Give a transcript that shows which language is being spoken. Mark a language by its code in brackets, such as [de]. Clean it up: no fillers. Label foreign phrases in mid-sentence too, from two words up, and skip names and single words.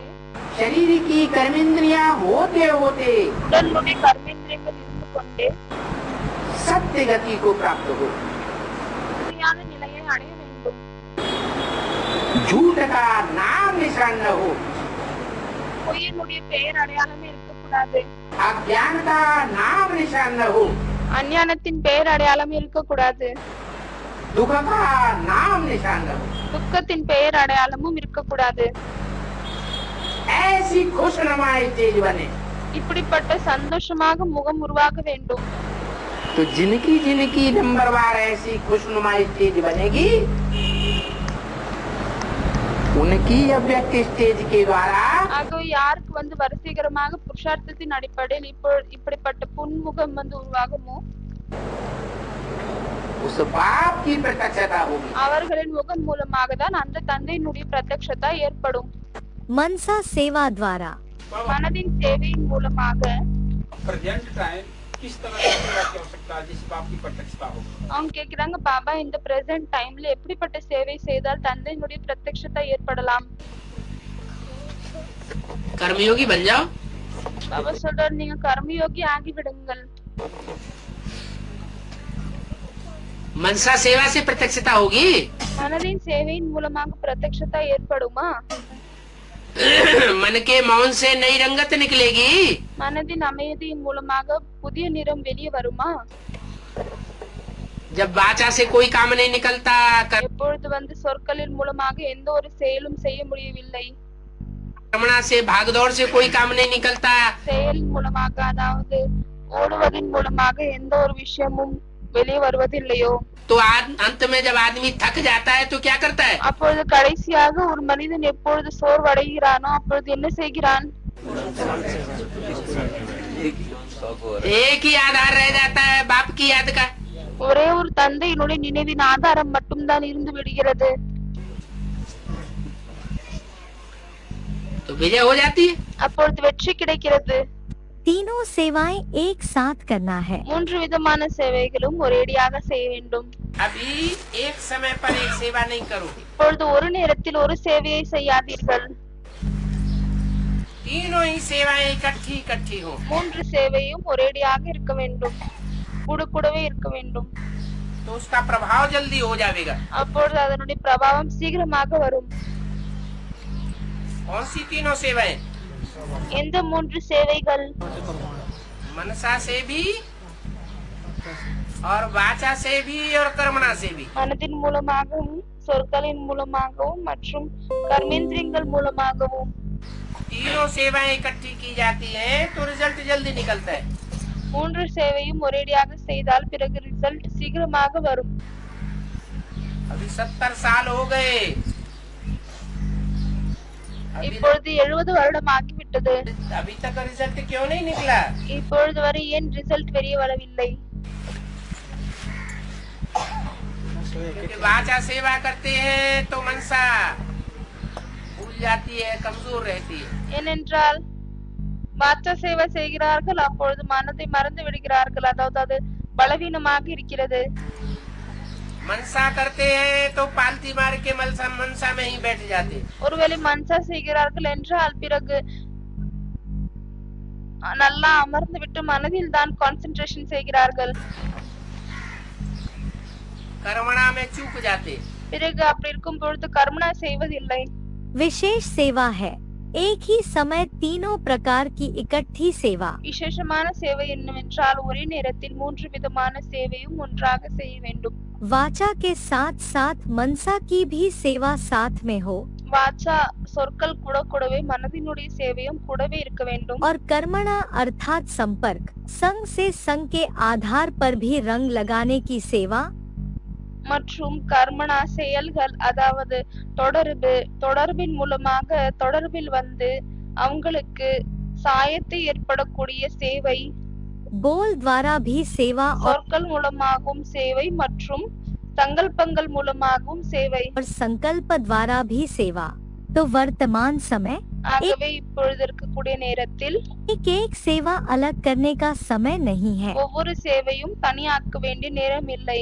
[hi] शरीर की कर्मेंद्रियां होते होते [ta] உடலுடைய கர்மேந்திரியங்கள் இருந்து கொண்டே [hi] सत्य गति को प्राप्त हो। [ta] உண்மையான நிலையை அடைய வேண்டும். [hi] झूठ का नाम निशान न हो। [ta] பொய்யினுடைய பெயர் அடையாளமே இருக்கக்கூடாது. [hi] अज्ञान का नाम निशान न हो। [ta] அஞ்ஞானத்தின் பெயர் அடையாளமே இருக்கக்கூடாது. [hi] दुख का नाम निशान न हो। [ta] துக்கத்தின் பெயர் அடையாளமும் இருக்கக்கூடாது. [hi] ऐसी खुशनुमा स्टेज बने [ta] இப்படிப்பட்ட சந்தோஷமாக முகம் உருவாக வேண்டும். [hi] तो जिनकी जिनकी नंबरवार ऐसी खुशनुमा स्टेज बनेगी उनकी अव्यक्त स्टेज के द्वारा [ta] ஆகவே யாருக்கு வந்து வரிசைகரமாக புருஷார்த்தத்தின் அடிப்படையில் இப்படிப்பட்ட புன்முகம் வந்து உருவாகுமோ [hi] उस बाप की प्रत्यक्षता होगी। [ta] அவர்களின் முகம் மூலமாக தான் அந்த தந்தையினுடைய பிரத்யக்ஷதா ஏற்படும். [hi] मनसा सेवा द्वारा [ta] மனதின் சேவையின் மூலமாக [en] present time [hi] किस तरह की सेवा की आवश्यकता है जिस बाप की प्रत्यक्षता हो? [ta] அவங்க கேக்குறாங்க பாபா இந்த [en] present time [ta] எப்படிப்பட்ட சேவை செய்தால் தந்தையினுடைய பிரத்யக்ஷதா ஏற்படலாம்? [hi] कर्मयोगी बन जाओ। [ta] பாபா சொல்றாரு நீங்க கர்மயோகி ஆகிவிடுங்கள். [hi] मनसा सेवा से प्रत्यक्षता होगी। [ta] மனதின் சேவையின் மூலமாக பிரத்யக்ஷதா ஏற்படுமா? [hi] मन के मौन से नई रंगत निकलेगी। [ta] மனதின் அமைதியின் மூலமாக புதிய நிறம் வெளியே வருமா? [hi] जब वाचा से कोई काम नहीं निकलता, [ta] எப்பொழுது வந்து சொற்களின் மூலமாக எந்த ஒரு செயலும் செய்ய முடியவில்லை, [hi] कर्मणा से भागदौड़ से कोई काम नहीं निकलता, [ta] செயலின் மூலமாக அதாவது ஓடுவதன் மூலமாக எந்த ஒரு விஷயமும் வெளியே வருவதில்லையோ [hi] तो अंत में जब आदमी थक जाता है तो क्या करता है? [ta] அப்பொழுது கடைசியாக ஒரு மனிதன் எப்பொழுது சோர்வடைகிறானோ அப்பொழுது என்ன செய்கிறான்? [hi] एक ही आधार रह जाता है, बाप की याद का। [ta] ஒரே ஒரு தந்தையினுடைய நினைவின் ஆதாரம் மட்டும்தான் இருந்து விடுகிறது. [hi] तो विजय हो जाती है। [ta] அப்பொழுது வெற்றி கிடைக்கிறது. [hi] तीनों सेवाएं एक साथ करना है। [ta] மூன்று விதமான சேவைகளும் ஒரேடியாக செய்ய வேண்டும். [hi] अभी एक समय पर एक सेवा नहीं करो। [ta] இப்பொழுது ஒரு நேரத்தில் ஒரு சேவையை செய்யாதீர்கள். [hi] तीनों ही सेवाएं इकट्ठी इकट्ठी हो। [ta] மூன்று சேவையும் ஒரேடியாக இருக்க வேண்டும், கூடவே இருக்க வேண்டும். [hi] तो उसका प्रभाव जल्दी हो जाएगा। [ta] அப்பொழுது அதனுடைய பிரபாவம் சீக்கிரமாக வரும். [hi] कौन सी तीनों सेवाएं? [ta] எந்த மூன்று சேவைகள்? [hi] मनसा से भी और वाचा से भी और कर्मणा से भी। [ta] மனதின் மூலமாகவும் சொற்களின் மூலமாகவும் மற்றும் கர்மேந்திரியங்கள் மூலமாகவும். [hi] तीनों सेवाएं इकट्ठी की जाती हैं तो रिजल्ट जल्दी निकलता है। [ta] மூன்று சேவையும் ஒரேடியாக செய்தால் பிறகு ரிசல்ட் சீக்கிரமாக வரும். [hi] अभी 70 साल हो गए, [ta] இப்பொழுது 70 வருடம் ஆகிவிட்டது. [hi] अभी तक रिजल्ट क्यों नहीं निकला? [ta] இப்பொழுது வரை ஏன் ரிசல்ட் வெளியே வரவில்லை? [hi] क्योंकि वाचा सेवा करते हैं तो मनसा भूल जाती है, कमजोर रहती है। [ta] ஏனென்றால் வாச்சா சேவை செய்கிறார்கள், அப்பொழுது மனதை மறந்து விடுகிறார்கள், அதாவது அது பலவீனமாக இருக்கிறது. [hi] मनसा करते हैं तो पालती मार के मनसा में ही बैठ जाते। [ta] ஒருவேளை மன்சா செய்கிறார்கள் என்றால் பிறகு நல்லா அமர்ந்து விட்டு மனதில் தான் கான்சென்ட்ரேஷன் செய்கிறார்கள். [hi] कर्मणा में चूक जाते। [ta] பிறகு அப்படி இருக்கும் பொழுது கர்மணா செய்வதில்லை. [hi] विशेष सेवा है एक ही समय तीनों प्रकार की इकट्ठी सेवा। [ta] விசேஷமான சேவை என்னவென்றால் ஒரே நேரத்தில் மூன்று விதமான சேவையும் ஒன்றாக செய்ய வேண்டும். [hi] वाचा के साथ साथ मनसा की भी सेवा साथ में हो [ta] வாச்சா சொற்கள் கூடவே மனதினுடைய சேவையும் கூடவே இருக்க வேண்டும். [hi] और कर्मणा अर्थात संपर्क संग से संग के आधार पर भी रंग लगाने की सेवा। [ta] மற்றும் கர்மணா செயல்கள் அதாவது தொடர்பின் மூலமாக தொடர்பில் வந்து அவங்களுக்கு சாயத்தை ஏற்படக்கூடிய சேவை. [hi] बोल द्वारा भी सेवा और [ta] சொற்கள் மூலமாகவும் சேவை மற்றும் சங்கல்பங்கள் மூலமாகவும் சேவை. [hi] और संकल्प द्वारा भी सेवा। तो वर्तमान समय [ta] ஆகவே இப்பொழுது இருக்கக்கூடிய நேரத்தில் [hi] एक सेवा अलग करने का समय नहीं है। [ta] ஒவ்வொரு சேவையும் தனியாக்க வேண்டிய நேரம் இல்லை.